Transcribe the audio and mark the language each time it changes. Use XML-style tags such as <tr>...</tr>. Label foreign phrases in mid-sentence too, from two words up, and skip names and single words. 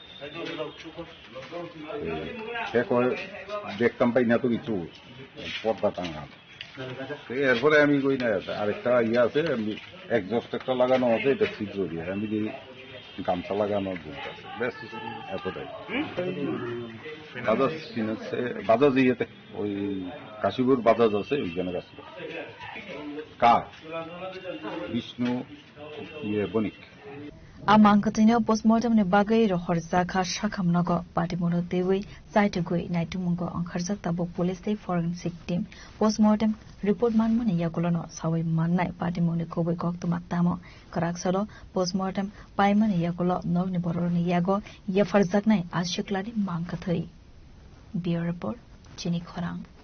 <bn>সে কয় দেখতাম পাই না তো কিছু পর্দা টাঙা এরপরে আমি কই না আরেকটা ইয়ে আছে একজস্ট একটা লাগানো আছে এটা ছিদ্র দিয়ে আমি যে গামছা লাগানো আছে ব্যাস এতটাই বাজাজ ইয়েতে ওই কাশীপুর বাজাজ আছে ওইখানে কাজ কার বিষ্ণু ইয়ে বণিক</bn> <trp>Amangkatino postmortem ne bagai ro horzaka shakamnago patimono dewi saitugui naitumungo angkharjak tabo police day</trp> <en>forensic team postmortem report</en> <trp>manmani yakulono sawai mannai patimoni koboi koktuma tamo karaksalo postmortem paimani yakulo nogni boroni yago yafarjaknai ashiklani mangkathai</trp> <en>bureau report</en> <trp>chini khorang</trp>